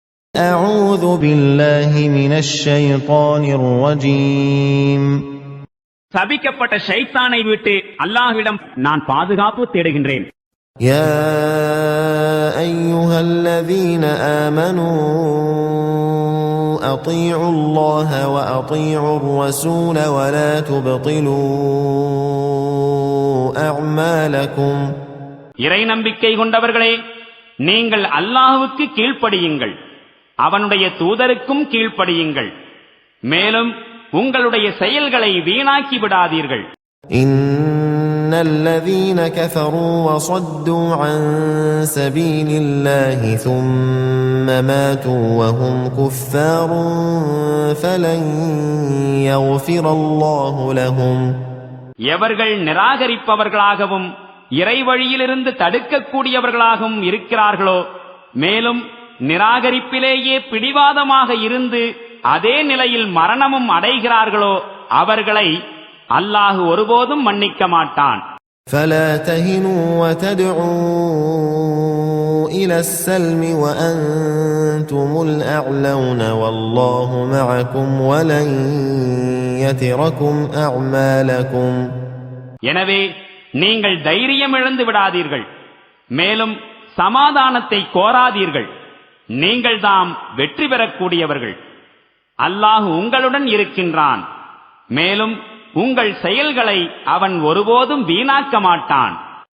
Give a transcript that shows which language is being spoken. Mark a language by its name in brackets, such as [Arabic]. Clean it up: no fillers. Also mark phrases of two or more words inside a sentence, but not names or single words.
[Arabic] أعوذ بالله من الشيطان الرجيم [Tamil] சபிக்கப்பட்ட ஷைத்தானை விட்டு அல்லாஹ்விடம் நான் பாதுகாப்பு தேடுகின்றேன். [Arabic] يا أيها الذين آمنوا أطيعوا الله وأطيعوا الرسول ولا تبطلوا أعمالكم. [Tamil] இறை நம்பிக்கை கொண்டவர்களே, நீங்கள் அல்லாஹ்வுக்கு கீழ்ப்படியுங்கள், அவனுடைய தூதருக்கும் கீழ்ப்படியுங்கள், மேலும் உங்களுடைய செயல்களை வீணாக்கி விடாதீர்கள். [Arabic] إن الذين كفروا وصدوا عن سبيل الله ثم ماتوا وهم كفار فلن يغفر الله لهم. [Tamil] எவர்கள் நிராகரிப்பவர்களாகவும் இறை வழியிலிருந்து தடுக்கக்கூடியவர்களாகவும் இருக்கிறார்களோ, மேலும் நிராகரிப்பிலேயே பிடிவாதமாக இருந்து அதே நிலையில் மரணமும் அடைகிறார்களோ, அவர்களை அல்லாஹ் ஒருபோதும் மன்னிக்க மாட்டான். [Arabic] فلا تهنوا وتدعوا إلى السلم وأنتم الأعلون والله معكم ولن يتركم أعمالكم. [Tamil] எனவே நீங்கள் தைரியம் இழந்து விடாதீர்கள், மேலும் சமாதானத்தை கோராதீர்கள். நீங்கள் தாம் வெற்றி பெறக்கூடியவர்கள். அல்லாஹ் உங்களுடன் இருக்கின்றான், மேலும் உங்கள் செயல்களை அவன் ஒருபோதும் வீணாக்க மாட்டான்.